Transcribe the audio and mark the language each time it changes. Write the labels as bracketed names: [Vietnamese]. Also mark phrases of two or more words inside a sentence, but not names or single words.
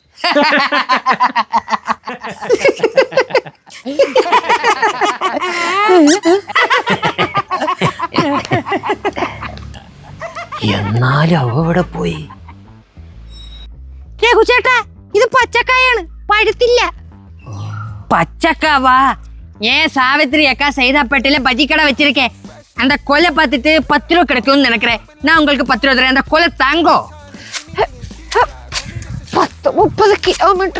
[Malayalam] എന്നാലും അവ ഇവിടെ പോയി. രഘുചേട്ടാ, ഇത് പച്ചക്കായാണ്, പഴുത്തില്ല. [Tamil] பச்சக்காவா? ஏன் சாவித்திரி அக்கா சைதாப்பேட்டையில பஜ்ஜி கடை வச்சிருக்கேன். அந்த கொலை பார்த்துட்டு 10 ரூபா கிடைக்கும்னு நினைக்கிறேன். நான் உங்களுக்கு 10 ரூபா தரேன். அந்த கொலை தாங்கோ. [Malayalam] 10-30 കിലോമീറ്റർ.